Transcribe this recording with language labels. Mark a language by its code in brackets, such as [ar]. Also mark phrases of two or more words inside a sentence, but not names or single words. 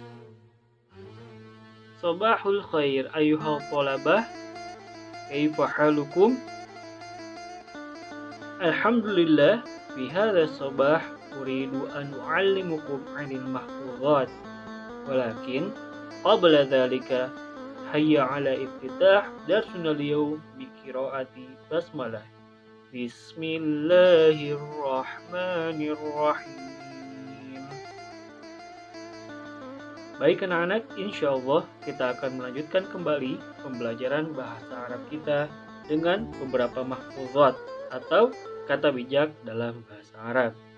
[ar] صباح الخير أيها الطلبة. كيف حالكم? الحمد لله، في هذا الصباح أريد أن أعلمكم عن المحفوظات. ولكن قبل ذلك هيا على افتتاح درسنا اليوم بقراءة البسملة. بسم الله الرحمن الرحيم. [id] Baik anak-anak, [ar] إن شاء الله [id] kita akan melanjutkan kembali pembelajaran bahasa Arab kita dengan beberapa mahfuzat atau kata bijak dalam bahasa Arab.